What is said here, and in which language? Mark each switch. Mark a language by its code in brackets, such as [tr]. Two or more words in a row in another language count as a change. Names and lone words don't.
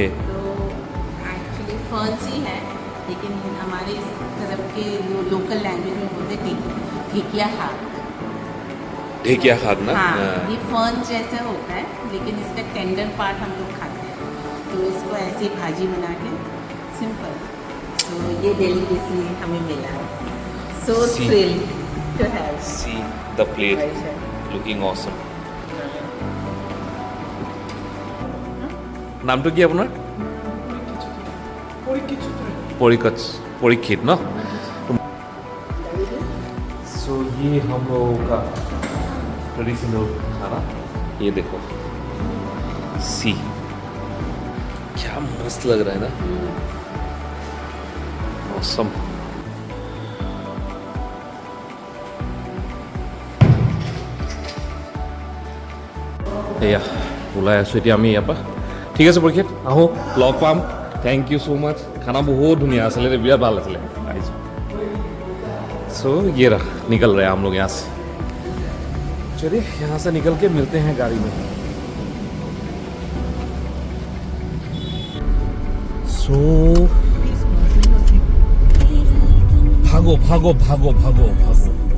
[hi] तो एक्चुअली फर्न्स ही है, लेकिन हमारे इस तरफ के जो [en] local language [hi] में बोलते हैं ढेकिया खाक। ढेकिया खाक ना? हाँ, ये फर्न जैसा होता है, लेकिन इसका [en] tender part [hi] हम लोग खाते हैं। तो इसको ऐसी भाजी बना के सिंपल। तो ये डेलीकेसी हमें मिला है। सो [en] See. thrilled to have. See the plate looking awesome. [as] নামটো কি আপোনাৰ? পৰীক্ষিত ना? सो ये हम लोगों का ट्रेडिशनल खाना, ये देखो, सी क्या मस्त लग रहा है ना, ऑसम। এয়া ওলাই আছোঁ এতিয়া আমি ইয়াৰ পৰা। ঠিক আছে পৰীক্ষিত, আহোঁ, লগ পাম। [en] thank you so much. [as] খানা বহুত ধুনীয়া আছিলে, বিৰাট ভাল আছিলে। আহিছোঁ। [hi] सो ये रहा, निकल रहे हैं हम लोग यहाँ से। चलिए यहाँ से निकल के मिलते हैं गाड़ी में। सो भागो भागो भागो भागो भागो।